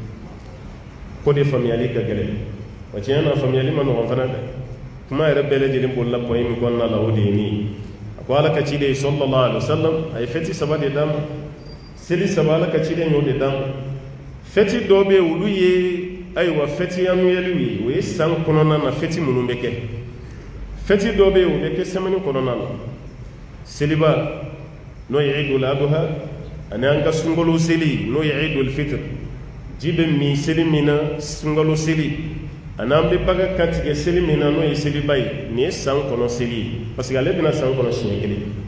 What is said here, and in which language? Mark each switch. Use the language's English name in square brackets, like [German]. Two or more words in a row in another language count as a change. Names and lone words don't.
[Bambara] ko de faamuyali ka gɛlɛn wa tiɲɛ na faamuyali ma nɔgɔn fana dɛ kuma yɛrɛ bɛɛ lajɛlen bolila point min kɔnɔna la o de ye nin ye a ko ala ka ciden [Arabic] صلى الله عليه وسلم [Bambara] a ye fêti saba de d'a ma seli saba ala ka ciden y'o de d'a ma fêti dɔw bɛ olu ye ayiwa [French] fêti annuelle [Bambara] ye o ye san kɔnɔna na fêti minnu bɛ kɛ fêti dɔw bɛ yen o bɛ kɛ semaine kɔnɔna na seliba n'o ye idul adha ani an ka sunkalo seli n'o ye idul fitr ji bɛ min seli min na sunkalo seli ani an bɛ baga kantigɛ seli min na n'o ye seliba ye nin ye san kɔnɔ seli ye [French] parce que [Bambara] ale bɛna san kɔnɔ siɲɛ kelen